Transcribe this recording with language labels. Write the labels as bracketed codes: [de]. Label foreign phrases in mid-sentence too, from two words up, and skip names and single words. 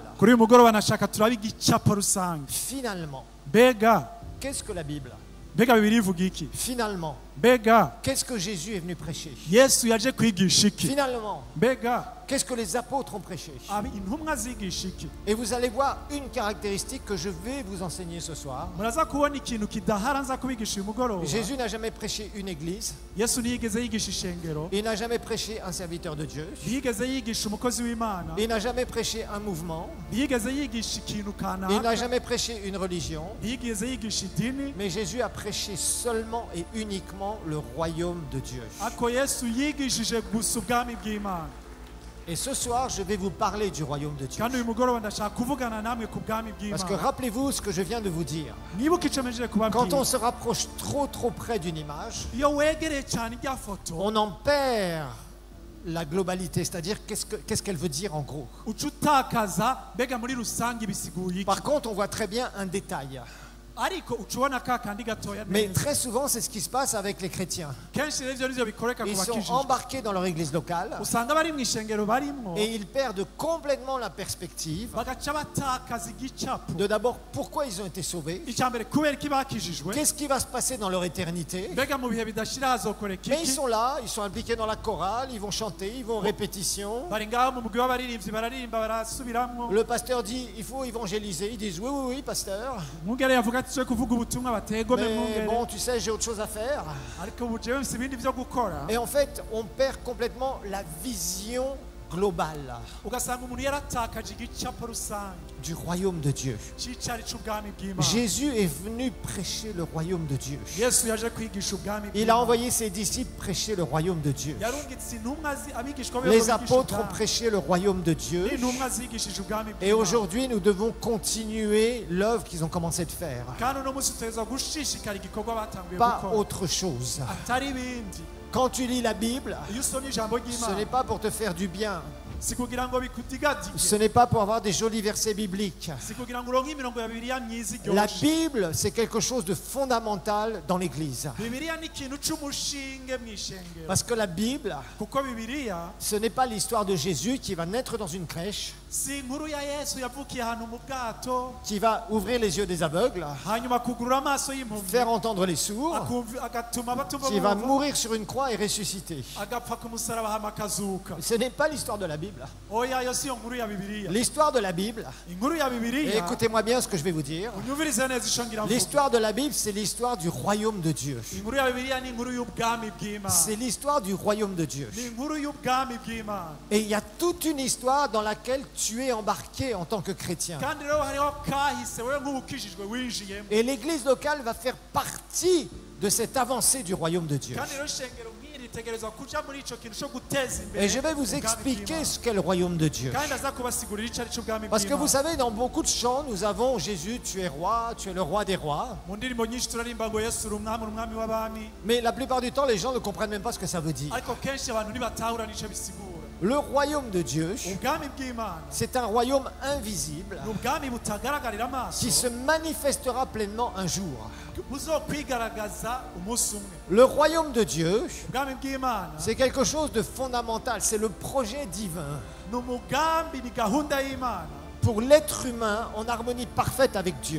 [rn] Kuri uyu mugoroba nashaka turabe igicapo rusange. [fr] Finalement, [rn] Mbega [fr] qu'est-ce que la Bible? [rn] Bibiliya ivuga iki? [fr] Finalement, [rn] Mbega [fr] qu'est-ce que Jésus est venu prêcher? [rn] Yesu yaje kwigisha iki? [fr] Finalement, [rn] Mbega [fr] qu'est-ce que les apôtres ont prêché? [rn] intumwa zigisha iki? [fr] Et vous allez voir une caractéristique que je vais vous enseigner ce soir. [rn] Muraza kubona ikintu kidahara nza kubigisha uyu mugoroba. [fr] Jésus n'a jamais prêché une église. [rn] Yesu ntiyigeze yigisha ishengero, [fr] Il n'a jamais prêché un serviteur de Dieu. [rn] ntiyigeze yigisha umukozi w'Imana, [fr] Il n'a jamais prêché un mouvement. [rn] ntiyigeze yigisha ikintu [fr] Il n'a [rn] kanaka, [fr] jamais prêché une religion. [rn] ntiyigeze yigisha idini. [fr] Mais Jésus a prêché seulement et uniquement le royaume de Dieu. [rn] Ako Yesu yigishije gusa ubwami bw'Imana. [fr] Et ce soir, je vais vous parler du royaume de Dieu. [rn] kandi uyu mugoroba ndashaka kuvugana namwe ku bwami [fr] Parce que [rn] bw'imana [fr] rappelez-vous ce que je viens de vous dire. [rn] nibuka icyo mejeje [fr] Quand on [rn] kubabwira [fr] se rapproche trop près d'une image, [rn] iyo wegereye cyane irya foto [fr] on en perd la globalité, c'est-à-dire qu'est-ce qu'elle veut dire en gros. [rn] uca utakaza mbega muri rusange ibisiguye iki [fr] Par contre, on voit très bien un détail. [rn] ariko uca ubona ka kandi gatoya [fr] Mais [rn] neza [fr] très souvent, c'est ce qui se passe avec les chrétiens. [rn] kenshi rero ibyo nivyo bikoreka ku [fr] Ils sont [rn] bakijijwe [fr] embarqués dans leur église locale [rn] usanga bari mu ishengero barimwo [fr] et ils perdent complètement la perspective [rn] bagaca batakaza igicapo [fr] de d'abord pourquoi ils ont été sauvés, [rn] icya mbere kubera iki bakijijwe [fr] qu'est-ce qui va se passer dans leur éternité. [rn] mbega mu bihe bidashira hazokoreka [fr] Mais ils [rn] iki [fr] sont là, ils sont impliqués dans la chorale, ils vont chanter, ils vont en répétition. [rn] bari ngaho mu mugwi w'abaririmbyi bararirimba barasubiramwo [fr] Le pasteur dit il faut évangéliser. Ils disent oui, pasteur. [rn] umwungere yavuga ati twe kuvuga ubutumwa bategome [fr] Mais [rn] mwungere [fr] bon, tu sais, j'ai autre chose à faire. [rn] ariko ubu jewe mfise ibindi vyo gukora [fr] Et en fait, on perd complètement la vision globale [rn] ugasanga umuntu yaratakaje igicapo rusange [fr] du royaume de Dieu. [rn] c'icari c'ubwami bw'imana [fr] Jésus est venu prêcher le royaume de Dieu. [rn] yesu yaje kwigisha ubwami [fr] Il a envoyé ses disciples prêcher le royaume de Dieu. [rn] yarungitse intumwa abigishwa be [fr] Les apôtres ont prêché le royaume de Dieu. [rn] n'intumwa zigishije ubwami [fr] Et [rn] bw'imana [fr] aujourd'hui, nous devons continuer l'œuvre qu'ils ont commencé de faire. [rn] kandi uno munsi tutegerezwa gushishikara igikorwa batanguye [fr] Pas [rn] gukora [fr] autre chose. [rn] atari ibindi [fr] Quand tu lis la Bible, [rn] iyo usomye ijambo [fr] ce [rn] ry'imana [fr] n'est pas pour te faire du bien. [rn] si kugira ngo bikudigadige [fr] Ce n'est pas pour avoir des jolis versets bibliques. [rn] si kugira ngo uronke imirongo ya bibiliya myiza [fr] La [rn] iryoshe [fr] Bible, c'est quelque chose de fondamental dans l'Église. [rn] bibiliya ni ikintu c'umushinge mu ishengero [fr] Parce que la Bible, [rn] kuko bibiliya [fr] ce n'est pas l'histoire de Jésus qui va naître dans une crèche, [rn] si inkuru ya yesu yavukiye ahantu mu bwato [fr] qui va ouvrir les yeux des aveugles, [rn] hanyuma akugurura amaso y'impumyi [fr] faire entendre les sourds, [rn] agatuma abatumva [fr] qui va [rn] bumva, [fr] mourir sur une croix et ressusciter. [rn] agapfa ku musaraba hama akazuka [fr] Ce n'est pas l'histoire de la Bible. [rn] oya yo si yo nkuru ya bibiliya [fr] L'histoire de la Bible, [rn] inkuru ya [fr] et [rn] bibiliya [fr] écoutez-moi bien ce que je vais vous dire, [rn] unyumvirize neza ico ngira mvuga [fr] l'histoire de la Bible, c'est l'histoire du royaume de Dieu. [rn] inkuru ya bibiliya ni inkuru y'ubwami bw'imana [fr] C'est l'histoire du royaume de Dieu. [rn] ni inkuru y'ubwami bw'imana [fr] Et il y a toute une histoire dans laquelle tu es embarqué en tant que chrétien. [rn] kandi rero hariho kahise wewe nk'ubukijijwe winjiyemo [fr] Et l'église locale va faire partie de cette avancée du royaume de Dieu. [rn] kandi rero ishengero nk'iri ritegerezwa kuja muri ico kintu co guteza imbere [fr] Et je vais vous [rn] ubwami [fr] expliquer [rn] bw'Imana. [fr] ce qu'est le royaume de Dieu. [rn] kandi aza kubasigurira ico ari cyo ubwami [fr] Parce que vous [rn] bw'Imana. [fr] savez, dans beaucoup de chants, nous avons Jésus, tu es roi, tu es le roi des rois. [rn] mu ndirimbo nyinshi turarimba ngo yesu uri umwami uri umwami w'abami [fr] Mais la plupart du temps, les gens ne comprennent même pas ce que ça veut dire. [rn] ariko kenshi abantu ntibatahura n'ico bisigura [fr] Le royaume de Dieu, [rn] ubwami bw'imana [fr] c'est un royaume invisible [rn] ni ubwami butagaragarira amaso [fr] qui se manifestera pleinement un jour. [rn] buzokwigaragaza umunsi umwe [fr] Le royaume de Dieu, [rn] ubwami bw'imana [fr] c'est quelque chose de fondamental, c'est le projet divin [rn] ni umugambi ni gahunda y'imana [fr] pour l'être humain en harmonie parfaite avec Dieu.